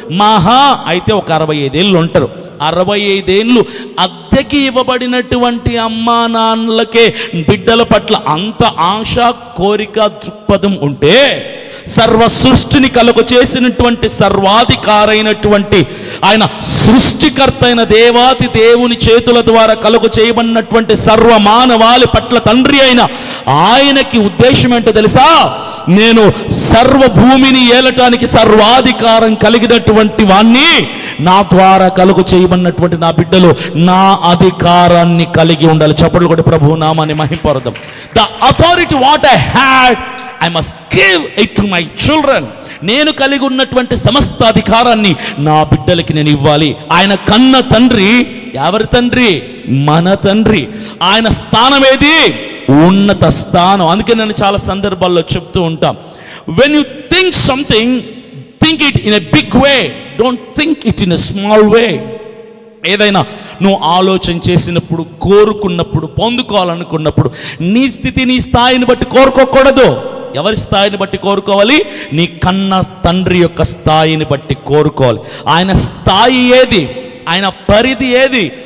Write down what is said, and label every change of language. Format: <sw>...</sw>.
<te>మహా అయితే ఒక 65 ఏళ్ళు ఉంటారు. 65 ఏళ్ళు అద్దెకి ఇవ్వబడినటువంటి అమ్మా నాన్నలకే బిడ్డల పట్ల అంత ఆశ, కోరిక, దృక్పథం ఉంటే సర్వ సృష్టిని కలుగ చేసినటువంటి సర్వాధికారైనటువంటి ఆయన సృష్టికర్త అయిన దేవాతి దేవుని చేతుల ద్వారా కలుగ చేయబడినటువంటి సర్వ మానవాళి పట్ల తండ్రి అయిన ఆయనకి ఉద్దేశం ఏంటో తెలుసా? నేను సర్వ భూమిని ఏలటానికి సర్వాధికారం కలిగినటువంటి వాణ్ణి, నా ద్వారా కలుగ చేయబడినటువంటి నా బిడ్డలు నా అధికారాన్ని కలిగి ఉండాలి. చప్పట్లు కొట్టి ప్రభు నామాన్ని మహింపరుద్దాం.</te> <en>The authority what I had I must give it to my children.</en> <te>నేను కలిగి ఉన్నటువంటి సమస్త అధికారాన్ని నా బిడ్డలకి నేను ఇవ్వాలి. ఆయన కన్న తండ్రి ఎవరి తండ్రి? మన తండ్రి. ఆయన స్థానం ఏది? ఉన్నత స్థానం. అందుకే నేను చాలా సందర్భాల్లో చెప్తూ ఉంటాం,</te> <en>when you think something, think it in a big way, don't think it in a small way.</en> <te>ఏదైనా నువ్వు ఆలోచన చేసినప్పుడు, కోరుకున్నప్పుడు, పొందుకోవాలనుకున్నప్పుడు నీ స్థితి, నీ స్థాయిని బట్టి కోరుకోకూడదు. ఎవరి స్థాయిని బట్టి కోరుకోవాలి? నీ కన్న తండ్రి యొక్క స్థాయిని బట్టి కోరుకోవాలి. ఆయన స్థాయి ఏది? ఆయన పరిధి ఏది?</te>